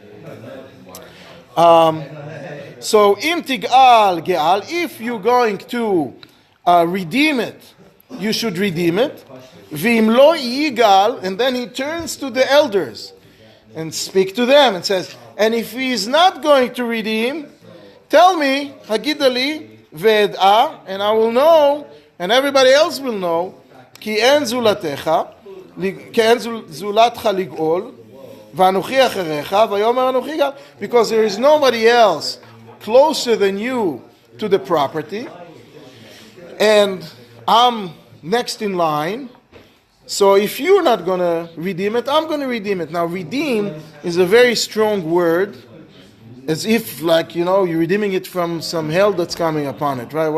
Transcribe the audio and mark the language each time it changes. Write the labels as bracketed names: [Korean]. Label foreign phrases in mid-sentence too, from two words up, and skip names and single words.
[English] So [Hebrew] אם תגאל גאל, [English] if you're going to redeem it, you should redeem it. [Hebrew] ואם לא יגאל, [English] and then he turns to the elders and speak to them and says, and if he is not going to redeem, tell me, [Hebrew] הגידה לי ואדעה, [English] and I will know, and everybody else will know, [Hebrew] כי אין זולתך, כי אין זולתך לגאול, ואנכי אחריך, ויאמר אנכי אגאל, [English] because there is nobody else closer than you to the property, and I'm next in line. So if you're not going to redeem it, I'm going to redeem it. Now, redeem is a very strong word, as if, you're redeeming it from some hell that's coming upon it, right?